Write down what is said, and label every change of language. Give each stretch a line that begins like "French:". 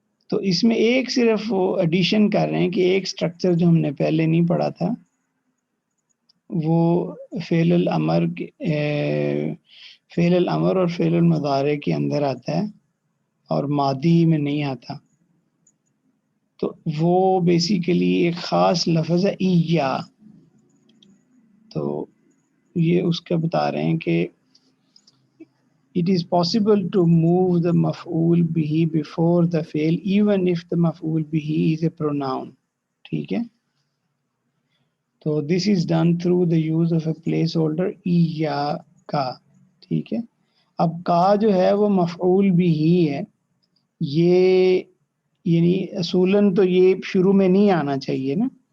Urdu: تو اس میں ایک صرف وہ ایڈیشن کر رہے ہیں کہ ایک سٹرکچر جو ہم نے پہلے نہیں پڑھا تھا وہ فعل الامر اور فعل المضارع کے اندر آتا ہے اور ماضی میں نہیں آتا. تو وہ بیسیکلی ایک خاص لفظ ہے اییا. تو یہ اس کا بتا رہے ہیں کہ
English: it is possible to move the مفعول به before the fail even if the مفعول به is a pronoun.
Urdu: ٹھیک ہے, تو
English: this is done through the use of a placeholder ایاکا.
Urdu: ٹھیک ہے, اب کا جو ہے وہ مفعول به ہے, یہ یعنی اصولاً تو یہ شروع میں نہیں آنا چاہیے نا.